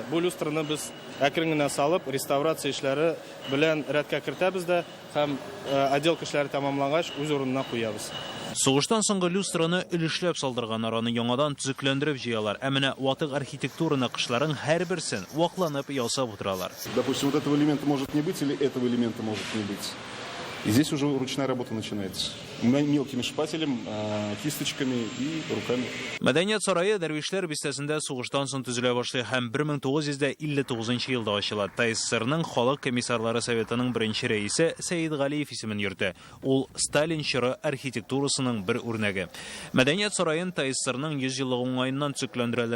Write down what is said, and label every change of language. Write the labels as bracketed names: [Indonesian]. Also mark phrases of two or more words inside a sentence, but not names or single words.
[Tatar] Бу люстраны без әкрен генә салып, реставрация эшләре белән рәткә кертәбез дә һәм отделка эшләре тәмамлангач үз урынына куябыз. Сугыштан соңгы люстраны өлешләп салдырганнар, аны яңадан төзекләндереп җыялар. Ә менә ватык архитектура нақышларын һәрберсен вакланып ясап утыралар. [Russian] Допустим, вот этого элемента может не быть или этого элемента может не быть. И здесь уже ручная работа начинается. Мелким шпателем, кисточками и руками. [Tatar] Мәдәният сарае Дәрвишләр бистәсендә сугыштан соң төзелә башлый һәм 1959 елда ачыла. ТССРның халык комиссарлары советының беренче рәисе Сәйид Галиев исемен йөртә. Ул Сталин чоры архитектурасының бер үрнәге. Мәдәният сараен ТССРның 100 еллыгы уңаеннан төзекләндерәләр.